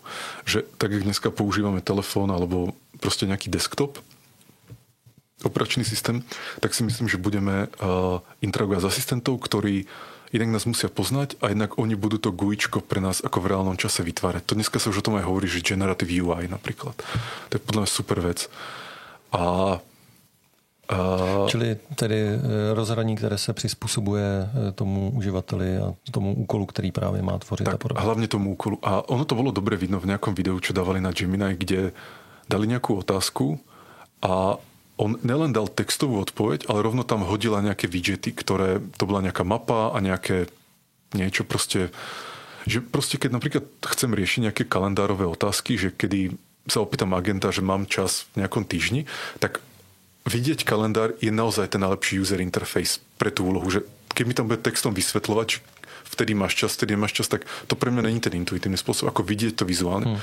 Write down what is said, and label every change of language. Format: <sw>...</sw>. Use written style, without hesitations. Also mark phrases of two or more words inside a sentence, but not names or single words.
<sk>Že tak, jak dneska používame telefón alebo proste nejaký desktop, operačný systém, tak si myslím, že budeme interagovať s asistentov, ktorí jednak nás musia poznať a jednak oni budú to GUIčko pre nás ako v reálnom čase vytvárať. To dneska sa už o tom aj hovorí, že</sk> <en>Generative UI</en> <sk>napríklad. To je podľa mňa super vec.</sk> <cs>Čili tedy rozhraní, které se přizpůsobuje tomu uživateli a tomu úkolu, který právě má tvořit. Tak,</cs> <sk>a podobne. Hlavne tomu úkolu. A ono to bolo dobre vidno v nejakom videu, čo dávali na Gemini, kde dali nejakú otázku a on nelen dal textovú odpoveď, ale rovno tam hodila nejaké widgety, ktoré, to bola nejaká mapa a nejaké niečo proste, že proste keď napríklad chcem riešiť nejaké kalendárové otázky, že kedy sa opýtam agenta, že mám čas v nejakom týždni, tak vidieť kalendár je naozaj ten najlepší</sk> <en>user interface</en> <sk>pre tú úlohu, že keď mi tam bude textom vysvetľovať, vtedy máš čas, tak to pre mňa není ten intuitívny spôsob, ako vidieť to vizuálne.</sk>